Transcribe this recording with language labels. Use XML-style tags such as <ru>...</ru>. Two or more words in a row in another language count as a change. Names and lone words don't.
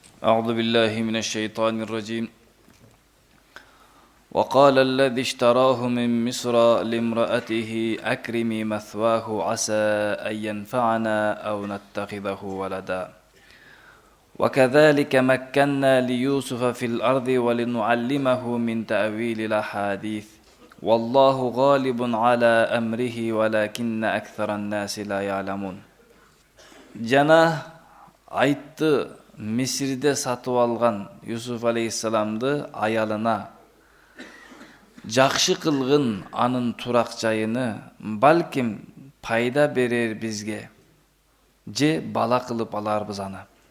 <ar>أعوذ بالله من الشيطان الرجيم. وقال الذي اشتراه من مصر لامرأته أكرمي مثواه عسى أن ينفعنا أو نتخذه ولدا وكذلك مكنا ليوسف في الأرض ولنعلمه من تأويل الأحاديث والله غالب على أمره ولكن أكثر الناس لا يعلمون.</ar> <ky>Жана айтты, Мисирде сатып алган Юсуф алейхиссаламды аялына жакшы кылгын анын турак жайыны, балким пайда берер бизге, же бала кылып аларбыз аны.</ky>